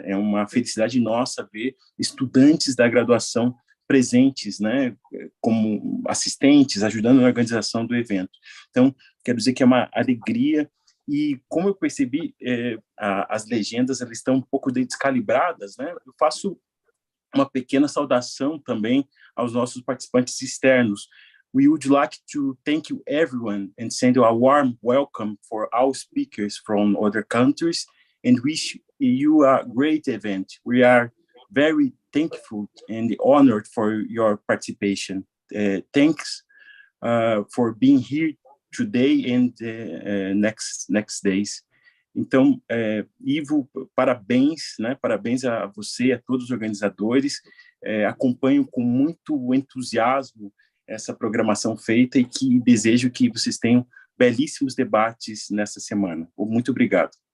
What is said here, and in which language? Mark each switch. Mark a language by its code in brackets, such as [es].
[pt] É uma felicidade nossa ver estudantes da graduação presentes, né, como assistentes, ajudando na organização do evento. Então, quero dizer que é uma alegria. E como eu percebi, as legendas elas estão um pouco descalibradas, né? Eu faço uma pequena saudação também aos nossos participantes externos. [en] we would like to thank you everyone and send you a warm welcome for all speakers from other countries and wish you a great event. We are very thankful and honored for your participation. Thanks for being here today and next days. [pt] Então, Ivo, parabéns, né? Parabéns a você, a todos os organizadores. Acompanho com muito entusiasmo essa programação feita e que desejo que vocês tenham belíssimos debates nessa semana. Muito obrigado.